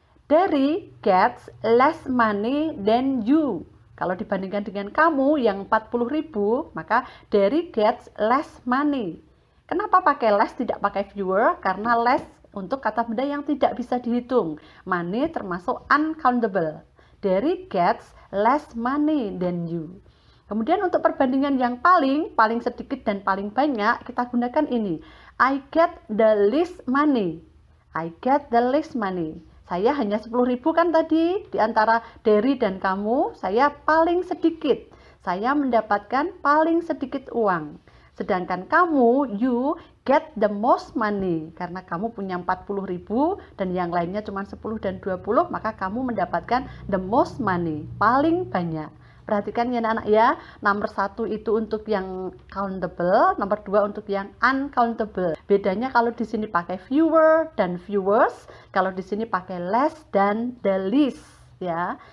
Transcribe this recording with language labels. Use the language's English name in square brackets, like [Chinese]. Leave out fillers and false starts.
[English] Derry gets less money than you. [Indonesian] Kalau dibandingkan dengan kamu yang 40.000, maka [English] Derry gets less money. [Indonesian] Kenapa pakai less tidak pakai fewer? Karena less untuk kata benda yang tidak bisa dihitung. Money termasuk uncountable. [English] Derry gets less money than you. [Indonesian] Kemudian untuk perbandingan yang paling sedikit dan paling banyak, kita gunakan ini. [English] I get the least money. I get the least money. [Indonesian] Saya hanya 10.000 kan tadi, di antara Derry dan kamu, saya paling sedikit. Saya mendapatkan paling sedikit uang. Sedangkan kamu, [English] you get the most money. [Indonesian] Karena kamu punya 40.000 dan yang lainnya cuma 10 dan 20, maka kamu mendapatkan [English] the most money, [Indonesian] paling banyak. Perhatikan ya anak-anak ya, nomor 1 itu untuk yang countable, nomor 2 untuk yang uncountable. Bedanya kalau di sini pakai fewer dan fewers, kalau di sini pakai less dan the least ya.